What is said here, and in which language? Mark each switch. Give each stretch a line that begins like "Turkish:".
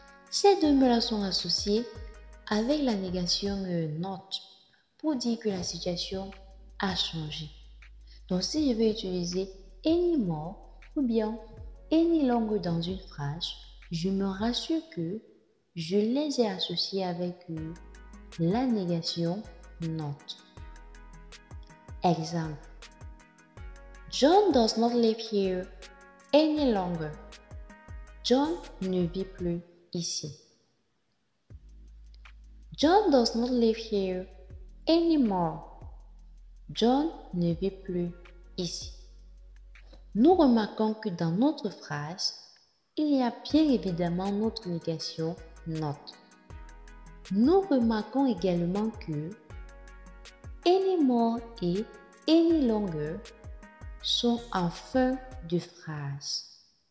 French: Ces deux mots-là sont associés avec la négation not pour dire que la situation a changé. Donc si je vais utiliser any more ou bien any longer dans une phrase, je me rassure que je les ai associés avec la négation not. Exemple.
English: John does not live here any longer.
French: John ne vit plus ici.
English: John does not live here anymore.
French: John ne vit plus ici. Nous remarquons que dans notre phrase, il y a bien évidemment notre négation not. Nous remarquons également que anymore et any longer sont en fin de phrase.